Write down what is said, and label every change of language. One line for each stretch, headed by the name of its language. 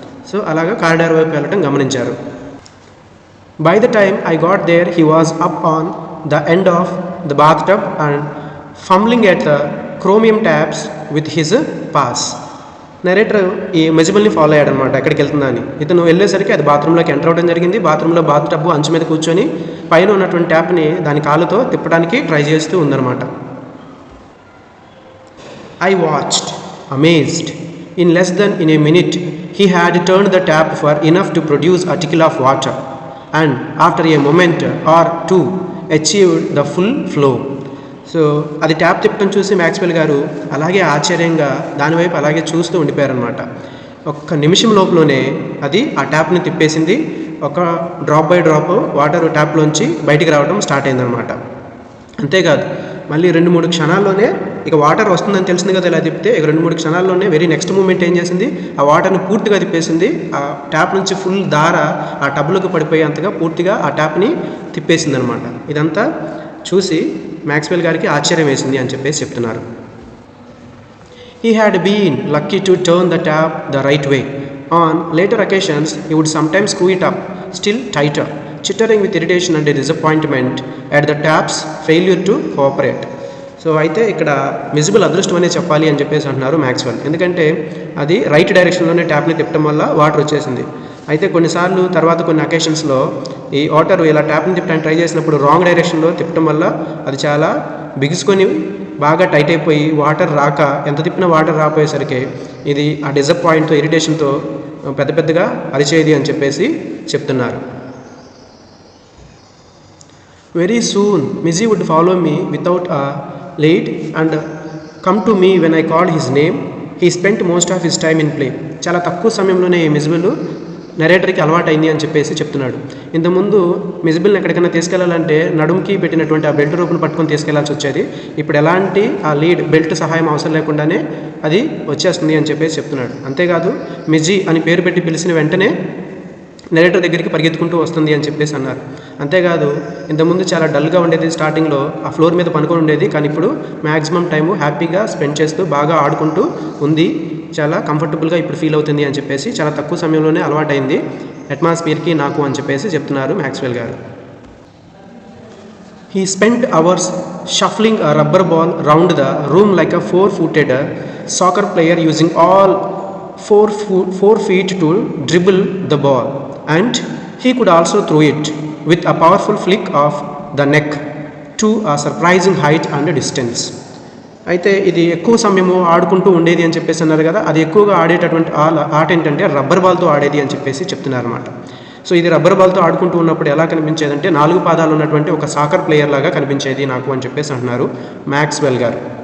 Telugu: So అలాగా corridor వైపు వెళ్ళటం గమనించారు.
English: By the time I got there he was up on the end of the bath tub and fumbling at the chromium taps with his paws.
Telugu: Narrator ఈ మెజిబుల్ని follow అయ్యాడనమాట, ఎక్కడికి వెళ్తుందా అని. ఇతను వెళ్ళేసరికి అది బాత్రూంలోకి ఎంటర్ అవ్వడం జరిగింది. బాత్రూంలో బాత్ టబ్బు అంచు మీద కూర్చొని పైన ఉన్నటువంటి ట్యాప్ని దాని కాలుతో తిప్పడానికి ట్రై చేస్తూ ఉందన్నమాట.
English: I watched, amazed. In less than a minute, he had turned the tap for enough to produce a trickle of water, and after a moment or two, achieved the full flow.
Telugu: So అది tap తిప్పడం చూసి Maxwell గారు అలాగే ఆశ్చర్యంగా దానివైపు అలాగే చూస్తూ ఉండిపోయారనమాట. ఒక్క నిమిషం లోపలనే అది ఆ ట్యాప్ని తిప్పేసింది. ఒక డ్రాప్ బై డ్రాప్ వాటర్ ట్యాప్లోంచి బయటికి రావడం స్టార్ట్ అయిందనమాట. అంతేకాదు మళ్ళీ 2-3 క్షణాల్లోనే ఇక వాటర్ వస్తుందని తెలిసింది కదా, ఇలా తిప్పితే ఇక 2-3 క్షణాల్లోనే వెరీ నెక్స్ట్ మూమెంట్ ఏం చేసింది, ఆ వాటర్ని పూర్తిగా తిప్పేసింది. ఆ ట్యాప్ నుంచి ఫుల్ ధార ఆ టబ్లోకి పడిపోయేంతగా పూర్తిగా ఆ ట్యాప్ని తిప్పేసింది అనమాట. ఇదంతా చూసి మ్యాక్స్వెల్ గారికి ఆశ్చర్యం వేసింది అని చెప్పేసి చెప్తున్నారు.
English: He had been lucky to turn the tap the right way. On later occasions, he would sometimes screw it up still tighter, chittering with irritation and disappointment at the tap's failure to cooperate.
Telugu: So అయితే ఇక్కడ miscible అదృష్టం అనే చెప్పాలి అని చెప్పేసి అంటున్నారు Maxwell. ఎందుకంటే అది రైట్ డైరెక్షన్లోనే ట్యాప్ని తిప్పడం వల్ల వాటర్ వచ్చేసింది. అయితే కొన్నిసార్లు తర్వాత కొన్ని అకేషన్స్లో ఈ ఓటర్ ఇలా ట్యాప్ని తిప్పడానికి ట్రై చేసినప్పుడు రాంగ్ డైరెక్షన్లో తిప్పడం వల్ల అది చాలా బిగుసుకొని బాగా టైట్ అయిపోయి వాటర్ రాక, ఎంత తిప్పినా వాటర్ రాపోయేసరికి ఇది ఆ డిసప్పాయింట్తో ఇరిటేషన్తో పెద్ద పెద్దగా అరిచేది అని చెప్పేసి చెప్తున్నారు.
English: Very soon Mij would follow me without a lead and come to me when I called his name. He spent most of his time in play.
Telugu: చాలా తక్కువ సమయంలోనే ఈ మిజిబుల్ నరేటర్కి అలవాటైంది అని చెప్పేసి చెప్తున్నాడు. ఇంతకుముందు మిజిబుల్ని ఎక్కడికైనా తీసుకెళ్లాలంటే నడుముకి పెట్టినటువంటి ఆ బెల్ట్ రూపును పట్టుకొని తీసుకెళ్లాల్సి వచ్చేది. ఇప్పుడు ఎలాంటి ఆ లీడ్ బెల్ట్ సహాయం అవసరం లేకుండానే అది వచ్చేస్తుంది అని చెప్పేసి చెప్తున్నాడు. అంతేకాదు మిజీ అని పేరు పెట్టి పిలిచిన వెంటనే నరేటర్ దగ్గరికి పరిగెత్తుకుంటూ వస్తుంది అని చెప్పేసి అన్నారు. అంతేకాదు ఇంతకుముందు చాలా డల్గా ఉండేది, స్టార్టింగ్లో ఆ ఫ్లోర్ మీద పనుకొని ఉండేది, కానీ ఇప్పుడు మ్యాక్సిమం టైము హ్యాపీగా స్పెండ్ చేస్తూ బాగా ఆడుకుంటూ ఉంది, చాలా కంఫర్టబుల్గా ఇప్పుడు ఫీల్ అవుతుంది అని చెప్పేసి చాలా తక్కువ సమయంలోనే అలవాటైంది అట్మాస్ఫియర్కి నాకు అని చెప్పేసి చెప్తున్నారు మ్యాక్స్వెల్ గారు.
English: He spent hours shuffling a rubber ball round the room like a 4-footed soccer player using all 4 feet to dribble the ball, and he could also throw it with a powerful flick of the neck to a surprising height and distance.
Telugu: అయితే ఇది ఎక్కువ సమయము ఆడుకుంటూ ఉండేది అని చెప్పేసి అన్నారు కదా, అది ఎక్కువగా ఆడేటటువంటి ఆట ఏంటంటే రబ్బర్ బాల్తో ఆడేది అని చెప్పేసి చెప్తున్నారు అనమాట. సో ఇది రబ్బర్ బాల్తో ఆడుకుంటూ ఉన్నప్పుడు ఎలా కనిపించేదంటే 4 పాదాలు ఉన్నటువంటి ఒక సాకర్ ప్లేయర్ లాగా కనిపించేది నాకు అని చెప్పేసి అంటున్నారు మ్యాక్స్వెల్ గారు.